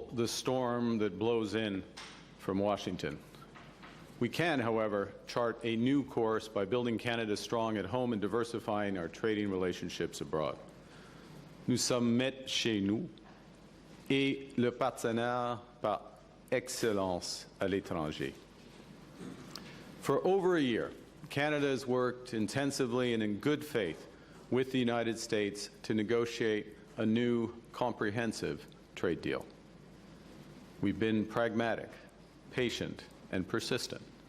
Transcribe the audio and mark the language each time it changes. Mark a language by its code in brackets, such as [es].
[en] the storm that blows in from Washington. We can, however, chart a new course by building Canada strong at home and diversifying our trading relationships abroad. [fr] Nous sommes maîtres chez nous et le partenaire par excellence à l'étranger. [en] For over a year, Canada has worked intensively and in good faith with the United States to negotiate a new comprehensive trade deal. We've been pragmatic, patient, and persistent.